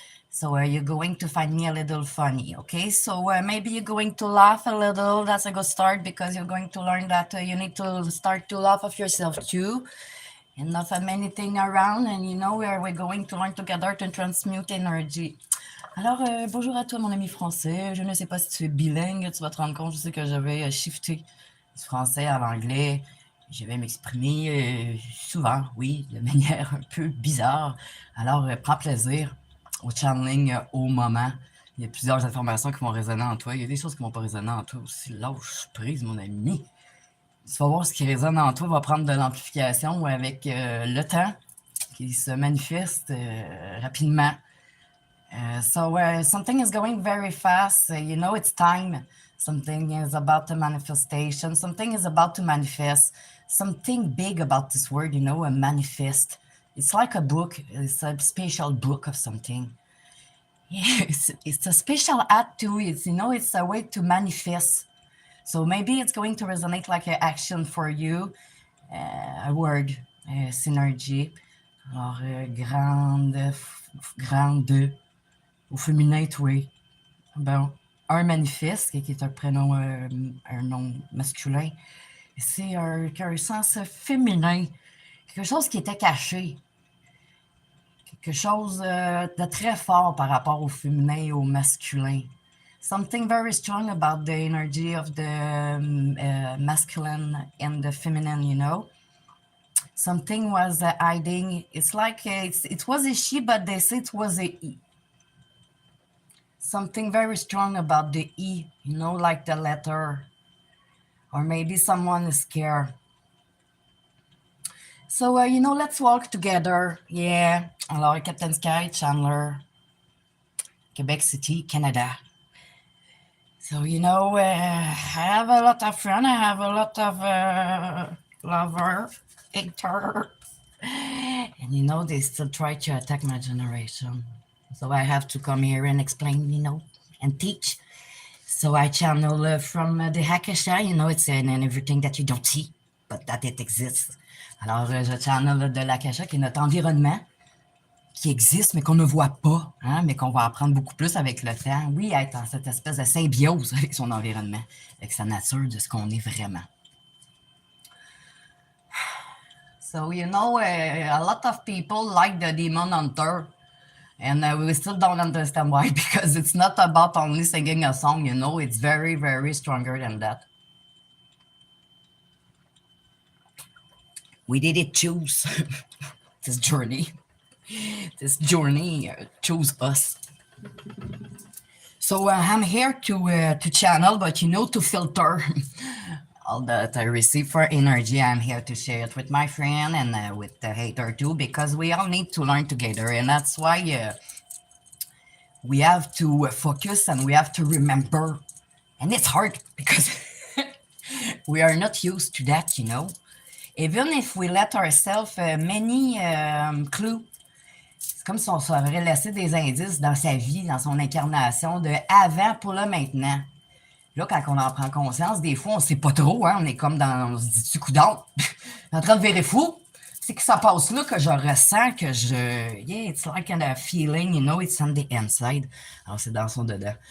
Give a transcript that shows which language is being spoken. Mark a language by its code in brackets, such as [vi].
[en] So you're going to find me a little funny, okay? So maybe you're going to laugh a little. That's a good start because you're going to learn that you need to start to laugh of yourself too. And not a many things around, and we're going to learn together to transmute energy. [fr] Alors, bonjour à toi, mon ami français. Je ne sais pas si tu es bilingue, tu vas te rendre compte, je sais que je vais shifter du français à l'anglais. Je vais m'exprimer souvent, oui, de manière un peu bizarre. Alors, prends plaisir au channeling au moment. Il y a plusieurs informations qui vont résonner en toi. Il y a des choses qui ne vont pas résonner en toi aussi. Lâche prise, mon ami. Tu vas voir ce qui résonne en toi va prendre de l'amplification avec le temps qui se manifeste rapidement. [en] So something is going very fast. It's time. Something is about to manifestation. Something is about to manifest. Something big about this word, a manifest. It's like a book. It's a special book of something. Yeah, it's a special act to it. It's a way to manifest. So maybe it's going to resonate like an action for you, a word, synergie. [fr] Alors, grande, au féminin, oui. Bon, un manifeste, qui est un prénom, un nom masculin. C'est un sens féminin, quelque chose qui était caché. Quelque chose de très fort par rapport au féminin et au masculin. [en] Something very strong about the energy of the masculine and the feminine, Something was hiding. It's like it was a she, but they say it was a he. Something very strong about the E, like the letter. Or maybe someone is scared. So, let's walk together. Yeah. Alors, Captain Skye, Chandler, Quebec City, Canada. So, I have a lot of friends. I have a lot of lover, hater. And, they still try to attack my generation. So I have to come here and explain, and teach. So I channel from the Hakasha, it's in everything that you don't see, but that it exists. [fr] Alors, je channel de l'Akasha, qui est notre environnement, qui existe, mais qu'on ne voit pas, mais qu'on va apprendre beaucoup plus avec le temps. Oui, être dans cette espèce de symbiose avec son environnement, avec sa nature, de ce qu'on est vraiment. [en] So, a lot of people like the Demon Hunter, and we still don't understand why, because it's not about only singing a song, it's very, very stronger than that. We didn't choose this journey. This journey chose us. So I'm here to channel, but to filter all that I receive for energy. I'm here to share it with my friend and with the hater too, because we all need to learn together, and that's why we have to focus and we have to remember, and it's hard because we are not used to that, Even if we let ourselves many clues. [fr] C'est comme si on s'aurait laissé des indices dans sa vie, dans son incarnation, de avant pour le maintenant. Là, quand on en prend conscience, des fois, on ne sait pas trop, on est comme on se dit, coudonc, en train de virer fou. C'est que ça passe là que je ressens que [en] yeah, it's like a feeling, it's on the inside. [fr] Alors, c'est dans son dedans.